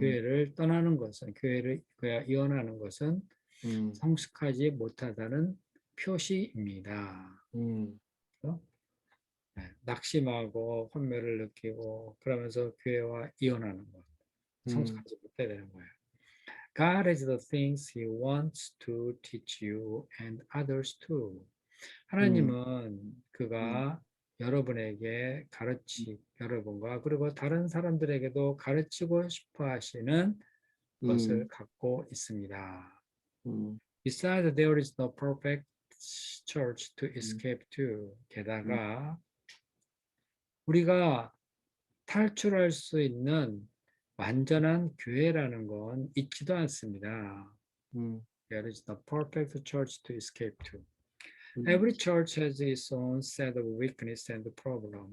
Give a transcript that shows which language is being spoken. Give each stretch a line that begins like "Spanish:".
Korean: 교회를 떠나는 것은 교회와 이혼하는 것은 음, 성숙하지 못하다는 표시입니다. 음, 그래서, 네, 낙심하고 환멸을 느끼고 그러면서 교회와 이혼하는 것 음, 성숙하지 못해야 되는 거예요.
English: God has the things He wants to teach you and others too. 음,
Korean: 하나님은 음, 그가 여러분과 그리고 다른 사람들에게도 가르치고 싶어 하시는 것을 음, 갖고 있습니다. 음,
English: Besides, there is no perfect church to 음, escape to. 음,
Korean: 게다가 우리가 탈출할 수 있는 완전한 교회라는 건 있지도 않습니다. 음,
English: There is no perfect church to escape to. Every church has its own set of weakness and problem.